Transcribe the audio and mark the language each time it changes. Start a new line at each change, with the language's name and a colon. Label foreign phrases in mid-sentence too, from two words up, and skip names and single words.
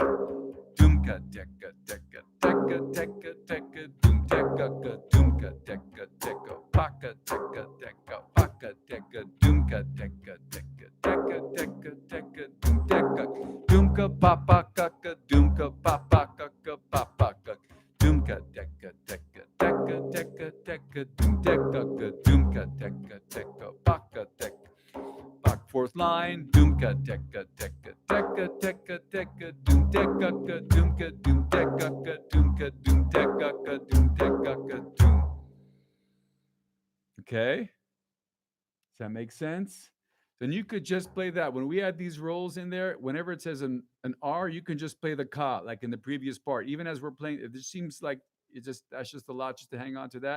English: Doomka teka teka teka teka teka doom teka ka doomka teka teka paka teka teka paka teka doomka teka teka teka teka teka doom teka doomka papa kaka doomka papa kaka papa kaka doomka teka teka teka teka teka doom teka ka doomka teka teka paka teka. Fourth line. Doomka teka teka teka teka teka doom teka ka doomka doom teka ka doomka doom teka ka doom teka ka doom. Okay? Does that make sense? Then you could just play that. When we add these rolls in there, whenever it says an R, you can just play the ka, like in the previous part. Even as we're playing, it just seems like that's just a lot just to hang on to that.